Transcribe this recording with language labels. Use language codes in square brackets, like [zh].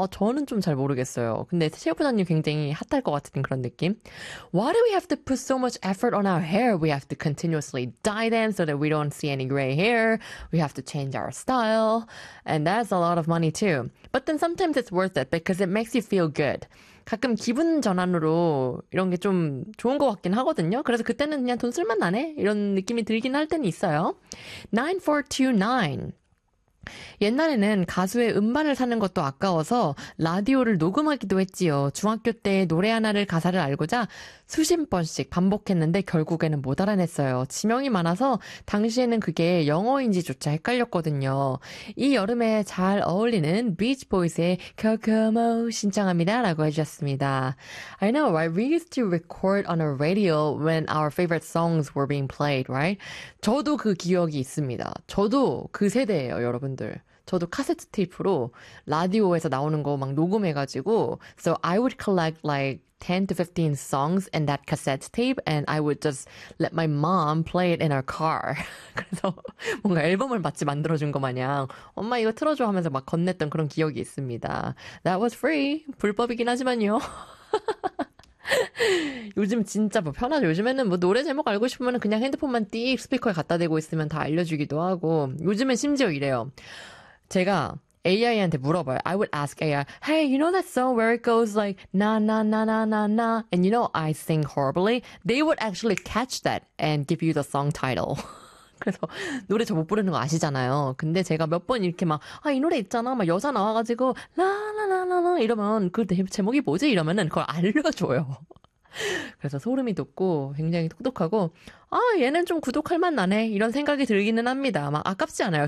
[ko] 저는 좀잘 모르겠어요. 근데 체육부장님 굉장히 핫할 것 같은 그런 느낌. [en] Why do we have to put so much effort on our hair? We have to continuously dye them so that we don't see any gray hair. We have to change our style. And that's a lot of money too. But then sometimes it's worth it because it makes you feel good. [ko] 가끔 기분 전환으로 이런 게좀 좋은 것 같긴 하거든요. 그래서 그때는 그냥 돈 쓸만 나네? 이런 느낌이 들긴 할 때는 있어요. 9429. 옛날에는 가수의 음반을 사는 것도 아까워서 라디오를 녹음하기도 했지요. 중학교 때 노래 하나를 가사를 알고자 수십 번씩 반복했는데 결국에는 못 알아냈어요. 지명이 많아서 당시에는 그게 영어인지조차 헷갈렸거든요. 이 여름에 잘 어울리는 비치보이스의 코코모 신청합니다라고 해주셨습니다. [en] I know, right? We used to record on a radio when our favorite songs were being played, right? [ko] 저도 그 기억이 있습니다. 저도 그 세대예요, 여러분들. 저도 카세트 테이프로 라디오에서 나오는 거막 녹음해가지고 [en] So I would collect like 10 to 15 songs in that cassette tape and I would just let my mom play it in her car. [ko] 그래서 뭔가 앨범을 마치 만들어준 것 마냥 엄마 이거 틀어줘 하면서 막 건넸던 그런 기억이 있습니다. [en] That was free. [ko] 불법이긴 하지만요. 요즘 진짜 뭐 편하죠. 요즘에는 뭐 노래 제목 알고 싶으면 그냥 핸드폰만 띡 스피커에 갖다 대고 있으면 다 알려주기도 하고 요즘엔 심지어 이래요. 제가 AI한테 물어봐요. [en] I would ask AI, Hey, you know that song where it goes like na na na na na na, and you know I sing horribly? They would actually catch that and give you the song title. [ko] 그래서 노래 저못 부르는 거 아시잖아요. 근데 제가 몇번 이렇게 막아이 노래 있잖아, 막 여자 나와가지고 라라라라라 이러면 그 제목이 뭐지? 이러면은 그걸 알려줘요. 그래서 소름이 돋고 굉장히 똑똑하고 아 얘는 좀 구독할 만 나네 이런 생각이 들기는 합니다. 막 아깝지 않아요.